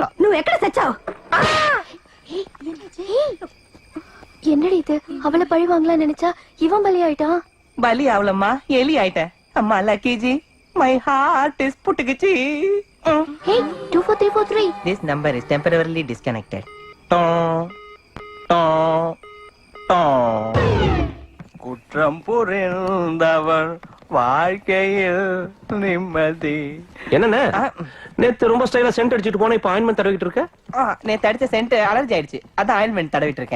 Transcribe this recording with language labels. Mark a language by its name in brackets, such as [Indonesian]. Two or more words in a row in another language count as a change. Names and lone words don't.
[Telugu] నువ్వు ఎక్కడ సచ్చావు? [Tamil] என்னடி இது? அவளை பழி வாங்கலாம் நினைச்சா இவன் பலி ஆயிட்டான். பலி ஆவலம்மா, எலி ஆயிட்டேன். அம்மா லக்கிஜி, [English] my heart is [Tamil] புட்டுக்குச்சி. ஹே 24343. [English] This number is temporarily disconnected. [Tamil] குற்றம் புரிந்தவர் வாழ்க்கையில் நிம்மதி. என்னண்ணே நேத்து ரொம்ப ஸ்டைலா சென்ட் அடிச்சிட்டு போன, இப்ப ஆயின்மெண்ட் தடவிட்டு இருக்க? நேத்து அடிச்ச சென்ட் அலர்ஜி ஆயிடுச்சு, அதான் ஆயின்மெண்ட் தடவிட்டு இருக்கேன்.